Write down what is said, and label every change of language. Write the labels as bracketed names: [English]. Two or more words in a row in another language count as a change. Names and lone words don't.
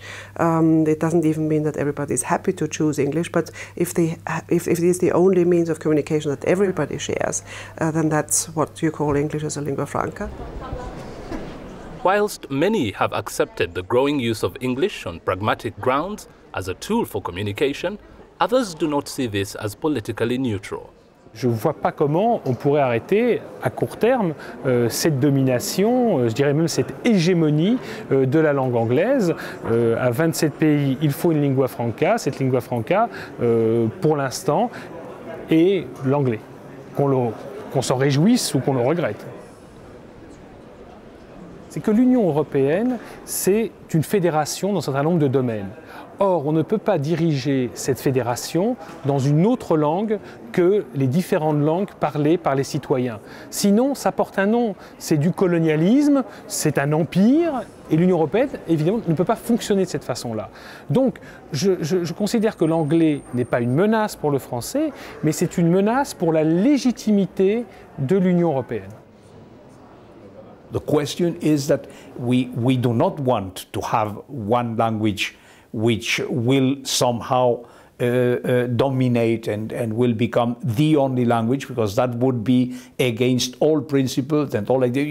[English] It doesn't even mean that everybody is happy to choose English, but if it is the only means of communication that everybody shares, then that's what you call English as a lingua franca. Whilst many have accepted the growing use of English on pragmatic grounds as a tool for communication, others do not see this as politically neutral. [French] Je ne vois pas comment on pourrait arrêter à court terme cette domination, je dirais même cette hégémonie de la langue anglaise. À 27 pays, il faut une lingua franca. Cette lingua franca, pour l'instant, est l'anglais. Qu'on s'en réjouisse ou qu'on le regrette. C'est que l'Union européenne, c'est une fédération dans un certain nombre de domaines. Or, on ne peut pas diriger cette fédération dans une autre langue que les différentes langues parlées par les citoyens. Sinon, ça porte un nom. C'est du colonialisme, c'est un empire, et l'Union européenne, évidemment, ne peut pas fonctionner de cette façon-là. Donc, je considère que l'anglais n'est pas une menace pour le français, mais c'est une menace pour la légitimité de l'Union européenne. [English] The question is that we do not want to have one language which will somehow dominate and will become the only language, because that would be against all principles and all ideas.